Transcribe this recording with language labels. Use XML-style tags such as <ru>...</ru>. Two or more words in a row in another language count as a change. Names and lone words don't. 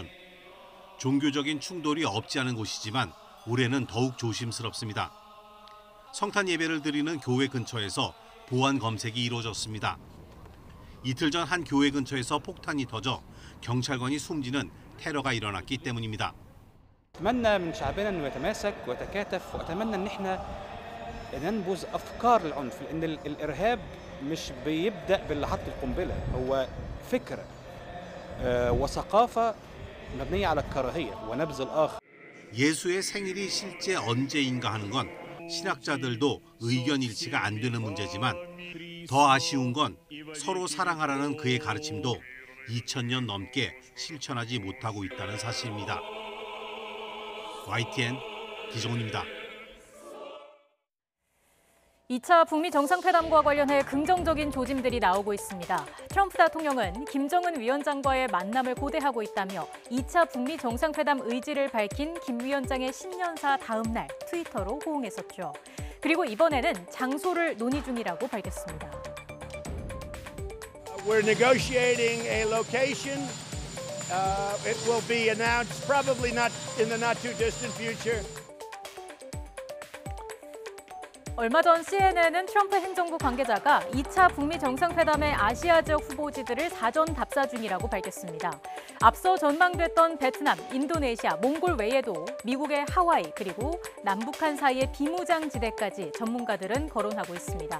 <ko>종교적인 충돌이 없지 않은 곳이지만 올해는 더욱 조심스럽습니다. 성탄 예배를 드리는 교회 근처에서 보안 검색이 이루어졌습니다. 이틀 전 한 교회 근처에서 폭탄이 터져 경찰관이 숨지는 테러가 일어났기 때문입니다.</ko> <ar>أتمنى من شعبنا إنه يتماسك ويتكاتف وأتمنى إن إحنا ننبذ أفكار العنف لأن الإرهاب مش بيبدأ باللي حط القنبلة هو فكرة وثقافة مبنية على الكراهية ونبذ الآخر.</ar> <ko>예수의 생일이 실제 언제인가 하는 건 신학자들도 의견 일치가 안 되는 문제지만 더 아쉬운 건 서로 사랑하라는 그의 가르침도 2000년 넘게 실천하지 못하고 있다는 사실입니다. YTN 기정훈입니다. 2차 북미 정상회담과 관련해 긍정적인 조짐들이 나오고 있습니다. 트럼프 대통령은 김정은 위원장과의 만남을 고대하고 있다며 2차 북미 정상회담 의지를 밝힌 김 위원장의 신년사 다음 날 트위터로 호응했었죠. 그리고 이번에는 장소를 논의 중이라고 밝혔습니다.</ko> <en>We're negotiating a location. It will be announced probably not in the not too distant future.</en> <ko>얼마 전 CNN은 트럼프 행정부 관계자가 2차 북미 정상회담의 아시아 지역 후보지들을 사전 답사 중이라고 밝혔습니다. 앞서 전망됐던 베트남, 인도네시아, 몽골 외에도 미국의 하와이 그리고 남북한 사이의 비무장지대까지 전문가들은 거론하고 있습니다.</ko>